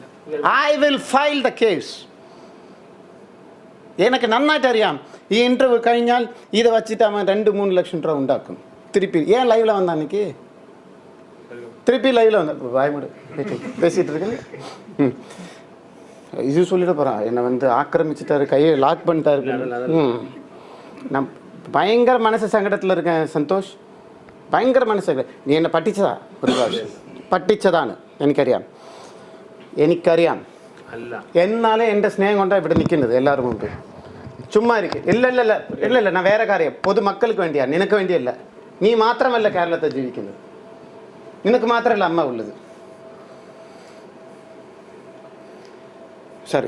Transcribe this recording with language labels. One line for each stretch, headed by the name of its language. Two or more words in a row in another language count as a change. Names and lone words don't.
English: I will file the case.
Malayalam: എനിക്ക് നന്നായിട്ട് അറിയാം ഈ ഇൻ്റർവ്യൂ കഴിഞ്ഞാൽ ഇത് വച്ചിട്ട് അവൻ 2-3 ലക്ഷം രൂപ ഉണ്ടാക്കും തിരുപ്പി
Tamil: ஏன் லைவ்ல வந்தான் அன்னைக்கு திருப்பி லைவ்ல வந்த வாய்மூடு பேசிட்டு இருக்கேன் இது சொல்லிட போகிறான் என்னை வந்து ஆக்கிரமிச்சிட்டாரு கையை லாக் பண்ணிட்டாரு நான் பயங்கர மனசு சங்கடத்தில் இருக்கேன்
Malayalam: സന്തോഷ് ഭയങ്കര മനസ്സല്ലേ നീ എന്നെ പറ്റിച്ചതാ ഒരു പ്രാവശ്യം പറ്റിച്ചതാണ് എനിക്കറിയാം എന്നാലേ എൻ്റെ സ്നേഹം കൊണ്ടാണ് ഇവിടെ നിൽക്കുന്നത് എല്ലാവരും മുമ്പ് ചുമ്മാ ഇരിക്കും ഇല്ല ഞാൻ വേറെ കാര്യം പൊതുമക്കൾക്ക് വേണ്ടിയാണ് നിനക്ക് വേണ്ടിയല്ല നീ മാത്രമല്ല കേരളത്തിൽ ജീവിക്കുന്നത് നിനക്ക് മാത്രമല്ല അമ്മ ഉള്ളത് ശരി